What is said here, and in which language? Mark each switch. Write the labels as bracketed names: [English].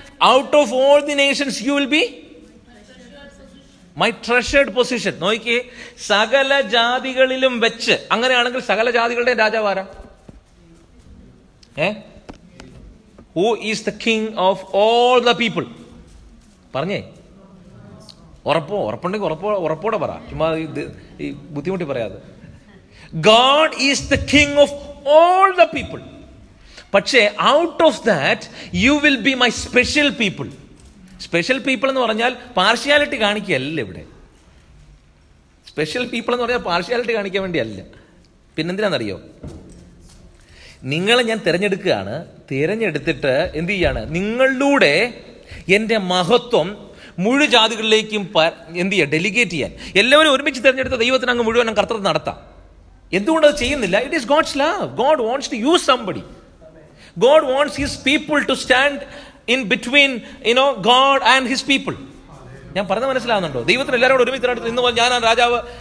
[English] Out of all the nations you will be my treasured possession. [Malayalam] നോക്കിയേ, സകല ജാതികളിലും വെച്ച്. അങ്ങനെയാണെങ്കിൽ സകല ജാതികളുടെ രാജാവാരാ? [English] Who is the king of all the people? [Malayalam] പറഞ്ഞേ, ഉറപ്പുണ്ടെങ്കിൽ ഉറപ്പോടെ പറ, ചുമ്മാ ഈ ബുദ്ധിമുട്ടി പറയാതെ. [English] God is the king of all the people. പക്ഷേ out of that you will be my special people. [Malayalam] Special people എന്ന് പറഞ്ഞാൽ പാർഷ്യാലിറ്റി കാണിക്കുകയല്ല. ഇവിടെ സ്പെഷ്യൽ പീപ്പിൾ എന്ന് പറഞ്ഞാൽ പാർഷ്യാലിറ്റി കാണിക്കാൻ വേണ്ടിയല്ല. പിന്നെന്തിനാണെന്നറിയോ? നിങ്ങളെ ഞാൻ തിരഞ്ഞെടുക്കുകയാണ്. തിരഞ്ഞെടുത്തിട്ട് എന്ത് ചെയ്യാണ്? നിങ്ങളിലൂടെ എൻ്റെ മഹത്വം മുഴുവൻ ജാതികളിലേക്കും എന്ത് ചെയ്യുക? ഡെലിഗേറ്റ് ചെയ്യാൻ. എല്ലാവരും ഒരുമിച്ച് തിരഞ്ഞെടുത്ത ദൈവത്തിന് അങ്ങ് മുഴുവൻ കർത്തൃത്വം നടത്താം. എന്തുകൊണ്ടത് ചെയ്യുന്നില്ല? [English] It is God's love. God wants to use somebody. God wants his people to stand in between, God and his people. [Malayalam] ഞാൻ പറഞ്ഞത് മനസ്സിലാവുന്നുണ്ടോ? ദൈവത്തിന് എല്ലാവരും ഒരുമിച്ച് നടത്തും. ഇന്ന് ഞാനാണ് രാജാവ്,